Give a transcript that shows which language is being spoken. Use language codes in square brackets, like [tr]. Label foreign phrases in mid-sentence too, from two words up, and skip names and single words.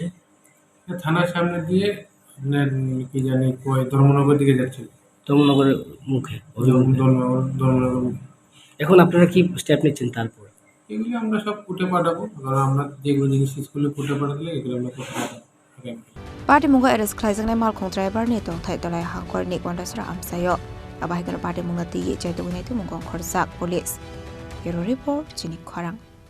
[bn] থানার সামনে দিয়ে আপনার কি জানি ধর্মনগর দিকে যাচ্ছিল ধর্মনগরের মুখে ধর্মনগর এখন আপনারা কি স্টেপ নিচ্ছেন তারপর এগুলি আমরা সব কোর্টে পাঠাবো কারণ আমরা যেগুলো জিনিস স্কুলে কোর্টে পাঠালে এগুলো আমরা কোর্টে পাঠাবো [trp] Patimungo arrest Khlaijaknai Malkhungo driver ni tongthai dalai hangkor ni gondasra amsayo abahikano Patimungo ti chaitu gunai tu mungong Khoroktham Police Hero report Chini Khorang